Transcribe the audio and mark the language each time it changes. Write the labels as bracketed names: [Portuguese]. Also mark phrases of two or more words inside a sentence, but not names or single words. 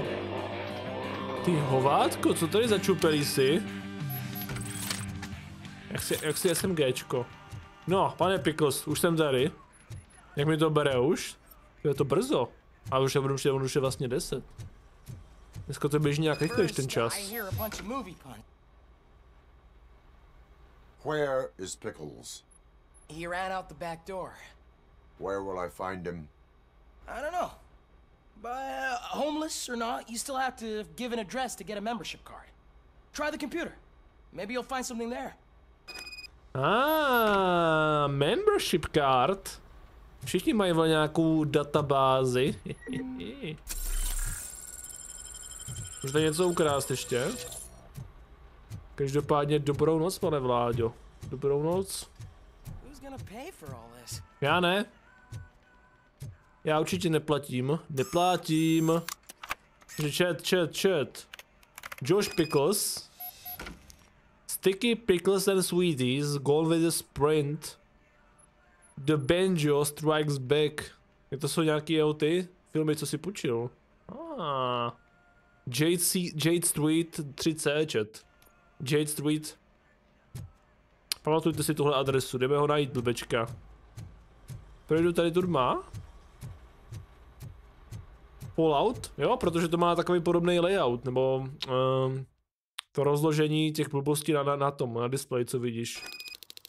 [Czech] Ty hovádko, co tady za čupelísi? Jak si SMGčko. No, pane Pickles, už jsem tady. Jak mi to bere už? Je to brzo. Ale už je vlastně 10. Dneska to běží nějak rychlejš ten čas. [English] Where is Pickles? He ran out the back door. Where will I find him? I don't know. But homeless or not, you still have to give an address to get a membership card. Try the computer. Maybe you'll find something there. Membership card. [Czech] Všichni mají nějakou databázi. Můžete něco ukrást ještě? Každopádně dobrou noc, pane Vláďo. Dobrou noc. Já ne. Já určitě neplatím. Neplatím. Chat. Josh Pickles. Sticky Pickles and Sweeties. Gone with a sprint. The Banjo Strikes Back. To jsou nějaký ty filmy, co si půjčil. Jade Street 3C, chat. Jade Street. Pamatujte si tuhle adresu, jdeme ho najít, blbečka. Projdu tady turma. Fallout? Jo, protože to má takový podobný layout, nebo to rozložení těch blbostí na displeji, co vidíš.